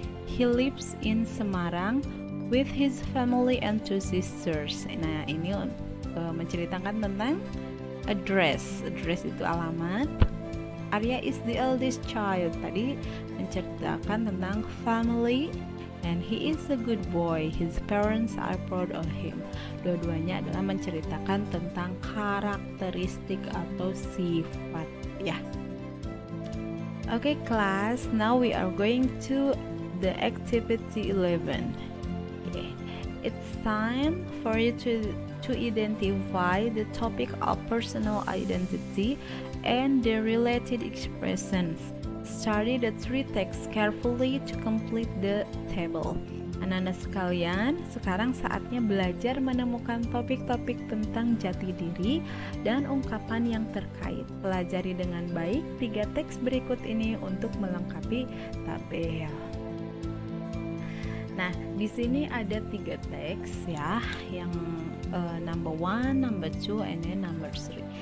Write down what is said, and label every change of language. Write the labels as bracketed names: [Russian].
[English] He lives in Semarang with his family and 2 sisters. [Indonesian] Nah, ini menceritakan tentang address. Address itu alamat. [English] Arya is the eldest child. [Indonesian] Tadi menceritakan tentang family. [English] And he is a good boy. His parents are proud of him. [Indonesian] Dua-duanya adalah menceritakan tentang karakteristik atau sifat ya. [English] Okay, class. Now we are going to the activity 11. Okay. It's time for you to identify the topic of personal identity and the related expressions. Study the 3 texts carefully to complete the table. [Indonesian] Anak-anak sekalian, sekarang saatnya belajar menemukan topik-topik tentang jati diri dan ungkapan yang terkait. Pelajari dengan baik 3 teks berikut ini untuk melengkapi tabel. Nah, di sini ada 3 teks ya, yang number 1, number 2, [English] and then number 3.